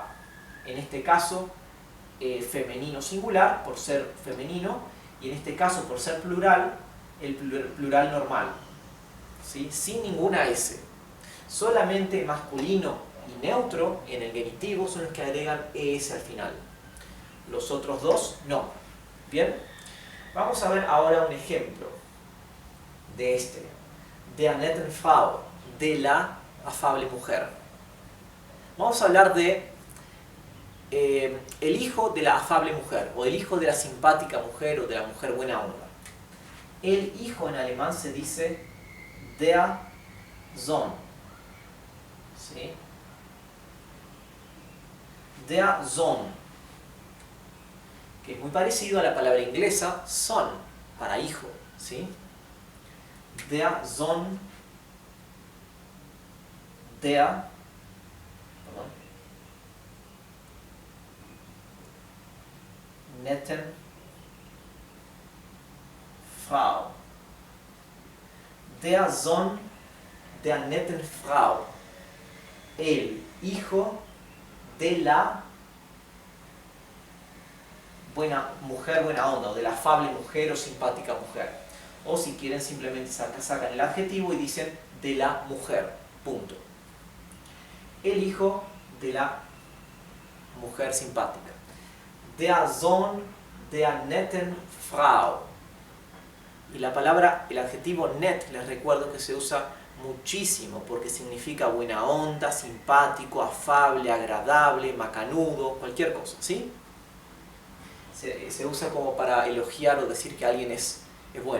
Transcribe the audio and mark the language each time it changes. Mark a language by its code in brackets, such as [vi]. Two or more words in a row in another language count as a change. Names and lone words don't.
[es] En este caso, femenino singular, por ser femenino, y en este caso, por ser plural, el plural normal, ¿sí? Sin ninguna S. Solamente masculino y neutro en el genitivo son los que agregan ES al final. Los otros dos, no. ¿Bien? Vamos a ver ahora un ejemplo de este. [de] Der netten Frau, [es] de la afable mujer. Vamos a hablar de el hijo de la afable mujer, o el hijo de la simpática mujer, o de la mujer buena onda. El hijo en alemán se dice [de] der Sohn. [es] ¿Sí? [de] Der Sohn, [es] que es muy parecido a la palabra inglesa son, para hijo. ¿Sí? [de] Der Sohn, netten Frau. Der Sohn der netten Frau. [es] El hijo de la buena mujer, buena onda, o de la afable mujer o simpática mujer. O si quieren simplemente sacan el adjetivo y dicen de la mujer, punto. El hijo de la mujer simpática. [de] Der Sohn der netten Frau. [es] Y la palabra, el adjetivo net, les recuerdo que se usa muchísimo porque significa buena onda, simpático, afable, agradable, macanudo, cualquier cosa, ¿sí? Se usa como para elogiar o decir que alguien es bueno.